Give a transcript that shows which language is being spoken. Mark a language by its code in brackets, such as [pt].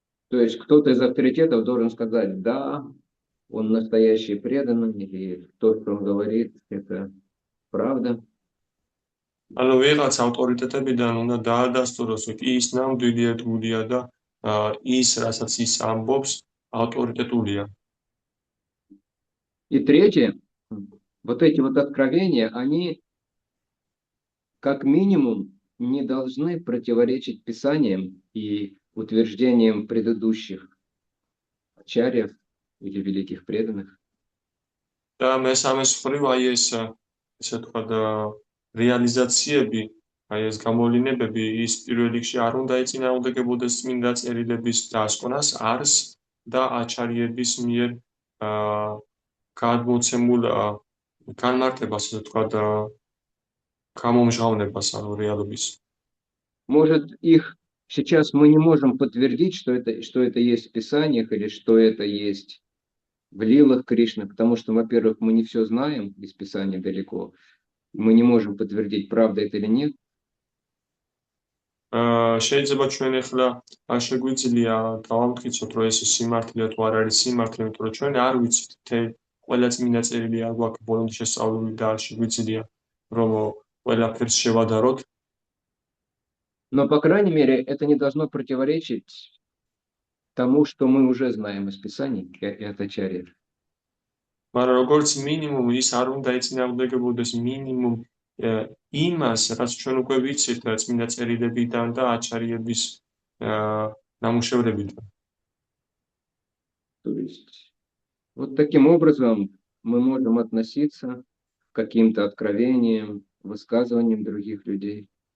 [ru] То есть кто-то из авторитетов должен сказать, да, он настоящий преданный, или то, что он говорит, это правда. [ka] ანუ ვიღაც ავტორიტეტებიდან უნდა დაადასტუროს, რომ ის ნამდვილი ერთგულია და ის, რასაც ის ამბობს, ავტორიტეტულია. [ru] И третье, вот эти вот откровения, они как минимум не должны противоречить Писаниям и утверждениям предыдущих ачарьев или великих преданных. [ka] და მესამე მხრივ აი ეს ესე ვთქვათ რეალიზაციები, აი ეს გამოვლინებები ის პირველ რიგში არ უნდა ეწინააღმდეგებოდეს წმინდა წერილების დასკვნას, არს და აჩარიების მიერ გადმოცემულ განმარტებას, ასე ვთქვათ, გამომჟღავნებას, ანუ რეალობის. [ru] Может, их сейчас мы не можем подтвердить, что это есть в Писаниях или что это есть в лилах Кришны, потому что, во-первых, мы не все знаем из Писания далеко, мы не можем подтвердить, правда это или нет. [ka] შეიძლება ჩვენ ახლა შეგვიძლია დავამტკიცოთ, რომ ეს სიმართლეა თუ არ არის სიმართლე, იმიტომ რომ ჩვენ არ ვიცით ყველა წმინდა წერილი არ გვაქვს ბოლომდე შესწავლილი და არ შეგვიძლია რომ ყველაფერს შევადაროთ. [ru] Но, по крайней мере, это не должно противоречить тому, что мы уже знаем из Писаний и от ачарьев. [ka] მაგრამ როგორც მინიმუმ ის არ უნდა ეწინააღმდეგებოდეს მინიმუმ იმას, რაც ჩვენ უკვე ვიცით წმინდა წერილებიდან და ачарьების ნამუშევრებიდან. [ru] То есть вот таким образом мы можем относиться к каким-то откровениям, высказываниям других людей.